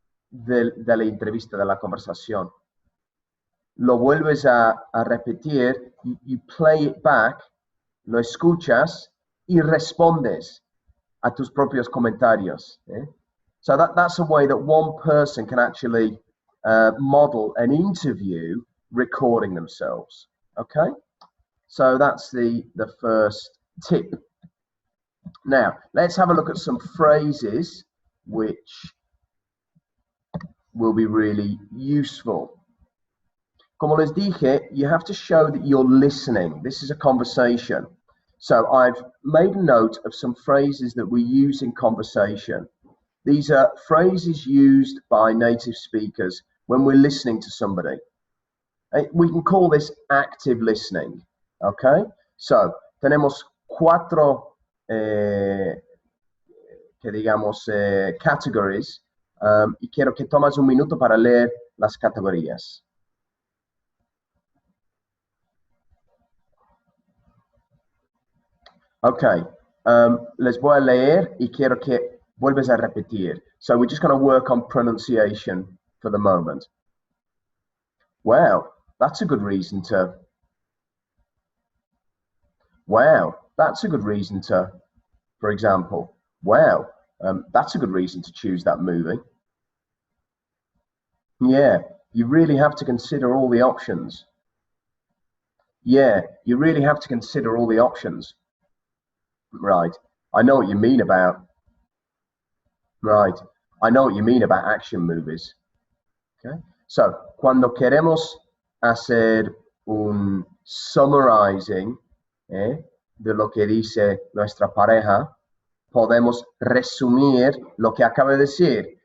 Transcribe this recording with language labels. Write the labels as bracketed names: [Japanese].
[Spanish] de la entrevista, de la conversación. Lo vuelves a repetir, [English] you play it back, [Spanish] lo escuchas y respondes a tus propios comentarios. [English] So that's a way that one person can actually model an interview recording themselves. Okay, so that's the first tip. Now, let's have a look at some phrases which will be really useful. [Spanish] Como les dije, [English] you have to show that you're listening. This is a conversation. So I've made a note of some phrases that we use in conversation. These are phrases used by native speakers when we're listening to somebody. We can call this active listening. Okay? [Spanish] So, tenemos cuatro que digamos categories y quiero que tomes un minuto para leer las categorías. Okay, les voy a leer y quiero que vuelves a repetir. [English] So we're just going to work on pronunciation for the moment. Wow, that's a good reason to. Wow, that's a good reason to, for example. Wow, that's a good reason to choose that movie. Yeah, you really have to consider all the options. Yeah, you really have to consider all the options. Right, I know what you mean about. Right, I know what you mean about action movies. [Spanish] Okay, so cuando queremos hacer un summarizing de lo que dice nuestra pareja, podemos resumir lo que acaba de decir.